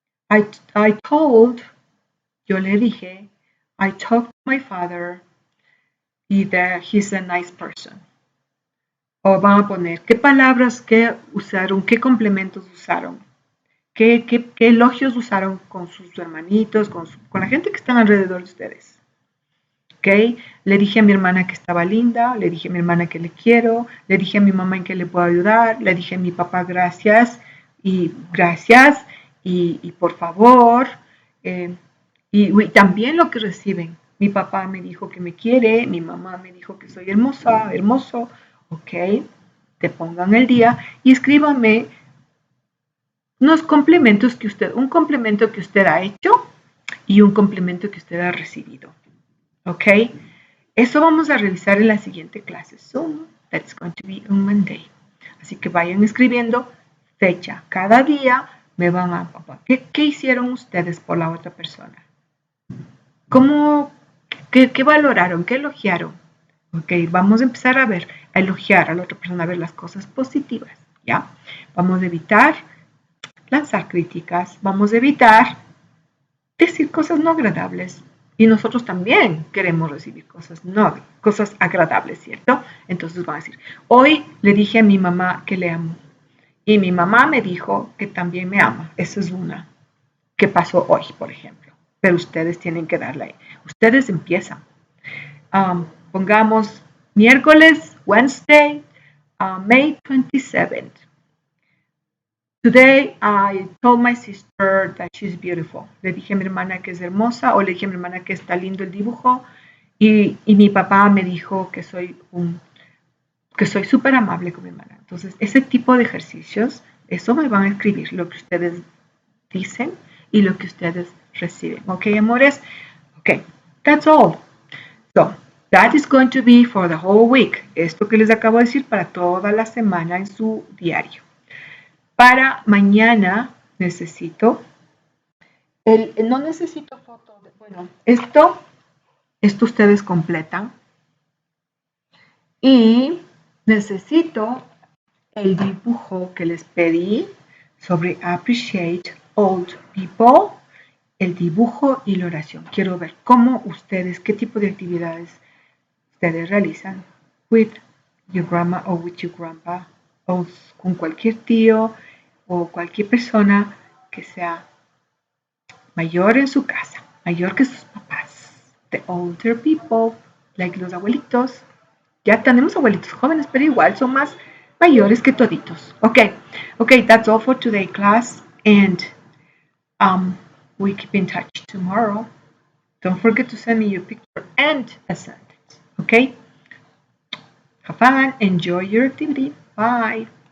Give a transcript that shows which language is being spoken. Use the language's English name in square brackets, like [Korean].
[English] I told, [Spanish] yo le dije, [English] I talked to my father y that he's a nice person. [Spanish] O van a poner qué palabras que usaron, qué complementos usaron, qué elogios usaron con sus hermanitos, con la gente que está alrededor de ustedes. ¿Ok? Le dije a mi hermana que estaba linda, le dije a mi hermana que le quiero, le dije a mi mamá en que le puedo ayudar, le dije a mi papá gracias y por favor. Y también lo que reciben. Mi papá me dijo que me quiere, mi mamá me dijo que soy hermosa, hermoso. Ok, te pongan el día y escríbame unos complementos un complemento que usted ha hecho y un complemento que usted ha recibido. ¿Ok? Eso vamos a revisar en la siguiente clase. So, that's going to be on Monday. Así que vayan escribiendo fecha. Cada día me van a... ¿Qué hicieron ustedes por la otra persona? ¿Qué valoraron? ¿Qué elogiaron? Ok, vamos a empezar a elogiar a la otra persona, a ver las cosas positivas. ¿Ya? Vamos a evitar lanzar críticas. Vamos a evitar decir cosas no agradables. Y nosotros también queremos recibir cosas agradables, ¿cierto? Entonces van a decir, hoy le dije a mi mamá que le amo. Y mi mamá me dijo que también me ama. Esa es una que pasó hoy, por ejemplo. Pero ustedes tienen que darle ahí. Ustedes empiezan. Pongamos miércoles, Wednesday, May 27th. [English] Today I told my sister that she's beautiful. [Spanish] Le dije a mi hermana que es hermosa o le dije a mi hermana que está lindo el dibujo y mi papá me dijo que soy súper amable con mi hermana. Entonces, ese tipo de ejercicios, eso me van a escribir lo que ustedes dicen y lo que ustedes reciben. [English] ¿Ok, amores? Ok, that's all. So, that is going to be for the whole week. [Spanish] Esto que les acabo de decir para toda la semana en su diario. Para mañana necesito, no necesito foto, bueno, esto ustedes completan. Y necesito el dibujo que les pedí sobre [English] appreciate old people, [Spanish] el dibujo y la oración. Quiero ver cómo ustedes, qué tipo de actividades ustedes realizan [English] with your grandma or with your grandpa [Spanish] o con cualquier tío o cualquier persona que sea mayor en su casa, mayor que sus papás. [English] The older people, like [Spanish] los abuelitos. Ya tenemos abuelitos jóvenes, pero igual son más mayores que toditos. [English] Okay, that's all for today, class. And we keep in touch tomorrow. Don't forget to send me your picture and a sentence. Okay? Have fun. Enjoy your activity. Bye.